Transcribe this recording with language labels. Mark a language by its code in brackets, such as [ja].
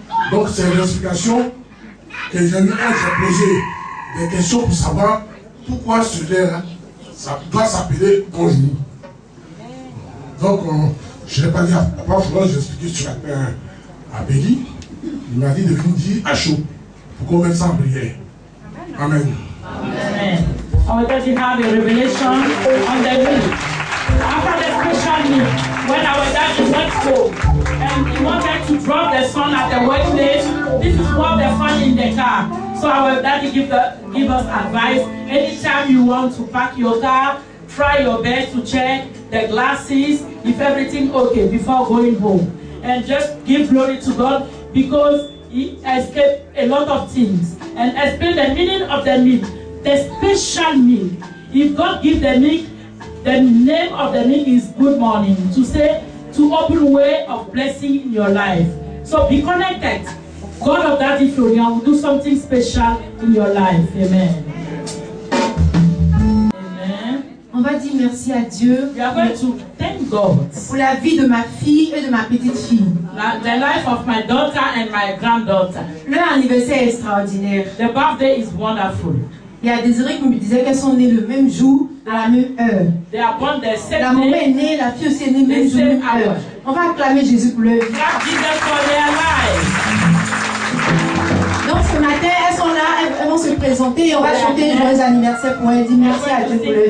[fr] Donc c'est l'explication que j'ai eu à j'ai posé des questions pour savoir pourquoi ce lait-là, ça doit s'appeler bonjour. Donc je n'ai pas dit à Papa Florien, j'ai expliqué sur la terre à Béli. Il m'a dit de venir dire à chaud pour qu'on mette ça en prière. Amen. Amen. [en] Our daddy have a revelation on the meal. After the special meal, when our daddy went home and he wanted to drop the son at the workplace, this is what they found in the car. So our daddy give us advice. Anytime you want to park your car, try your best to check the glasses, if everything okay before going home. And just give glory to God because He escaped a lot of things and explain the meaning of the meal, the special meal. If God gives the meal, the name of the meal is good morning, to say, to open way of blessing in your life. So be connected. God of Daddy Florian will do something special in your life. Amen. [fr] On va dire merci à Dieu [en] We are going to thank God [fr] pour la vie de ma fille et de ma petite fille. [en] the life of my daughter and my granddaughter. [fr] Leur anniversaire est extraordinaire. [en] The birthday is wonderful. [fr] Il y a Désiré qui me disait qu'elles sont nées le même jour, à la même heure. [en] They are born the same [fr] La maman [en] day. [fr] est née, la fille aussi est née le même jour, même heure. On va acclamer Jésus pour leur vie. [en] Thank Jesus for their life. [fr] Donc ce matin, elles sont là, elles vont se présenter et on va chanter un joyeux anniversaire pour elles. Dire merci à Dieu pour leur vie.